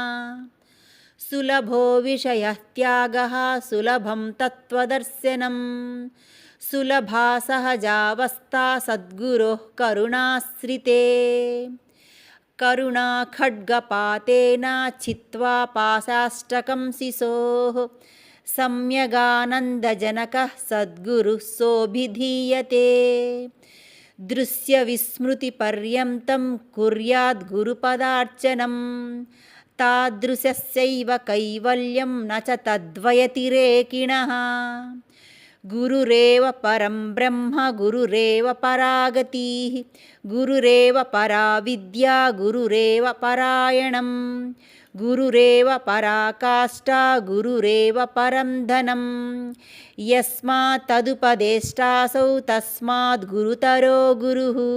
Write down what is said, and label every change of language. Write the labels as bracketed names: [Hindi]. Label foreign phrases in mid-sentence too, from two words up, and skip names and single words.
[Sanskrit] సులభో విషయత్యాగః సులభం తత్వదర్శనం సులభా సహజావస్థా సద్గురోః కరుణాశ్రితే కరుణా ఖడ్గపాతేన చిత్వా పాశాష్టకం శిశోః సమ్యగానందజనకః సద్గురుః సోభిధీయతే దృశ్యవిస్మృతిపర్యంతం కుర్యాద్ గురుపదార్చనం తాదృశస్యైవ కైవల్యం న చ తద్వయతిరేకిణః गुरुरेव परं ब्रह्म गुरुरेव परागतिः गुरुरेव परा विद्या गुरुरेव परायणं गुरुरेव पराकाष्ठा गुरुरेव परं धनं यस्मात् तदुपदेष्टासौ तस्मात् गुरुतरो गुरुः